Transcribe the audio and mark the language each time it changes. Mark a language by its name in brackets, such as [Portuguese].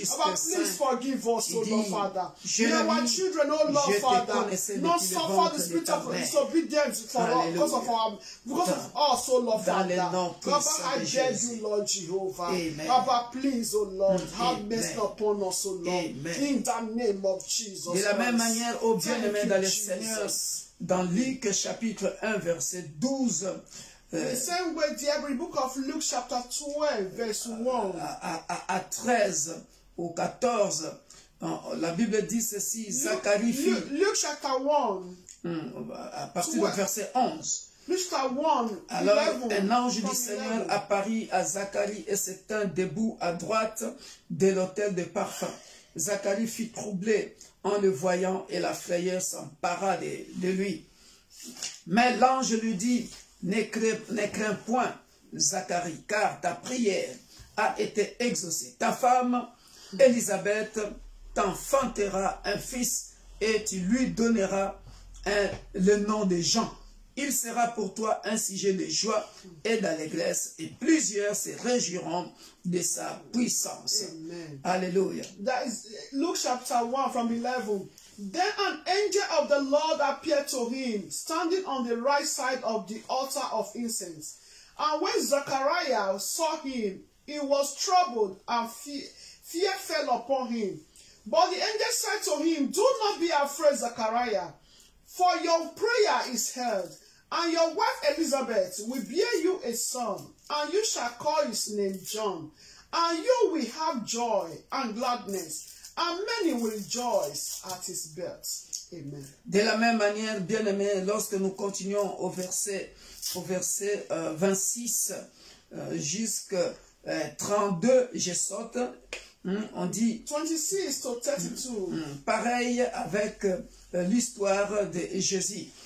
[English] But please forgive us, oh Lord, Father. May our children, oh Lord, Father, not suffer the spirit of disobedience because of us, oh Lord, Father. Baba, I beg you, Lord Jehovah. Baba, please, oh Lord, have mercy upon us, oh Lord. In the name of Jesus. [French] De la même manière, ô bien-aimés dans le Seigneur, dans Luc chapitre 1, verset 12, [English] the same way, the book of Luke chapter 12, verse 1. [French] À 13 au 14, la Bible dit ceci, Zacharie fit... [English] Luke chapter 1. [French] À partir du verset 11. [English] Luke chapter 1, [French] alors, 11, un ange du Seigneur apparut à Zacharie et se tint debout à droite de l'autel de parfum. Zacharie fut troublé en le voyant et la frayeur s'empara de lui. Mais l'ange lui dit, ne crains point, Zacharie, car ta prière a été exaucée. Ta femme, Élisabeth, t'enfantera un fils et tu lui donneras le nom de Jean. Il sera pour toi un sujet de joie et d'allégresse et plusieurs se réjouiront de sa puissance. Amen. Alléluia. [English] That is Luke chapter 1 from 11. Then an angel of the Lord appeared to him, standing on the right side of the altar of incense. And when Zechariah saw him, he was troubled, and fear fell upon him. But the angel said to him, do not be afraid, Zechariah, for your prayer is heard, and your wife Elizabeth will bear you a son, and you shall call his name John. And you will have joy and gladness, and many will rejoice at his birth. Amen. [French] De la même manière, bien-aimés, lorsque nous continuons au verset 26 jusqu'à 32, je saute, on dit [English] 26 to 32. [French] Pareil avec l'histoire de Jésus.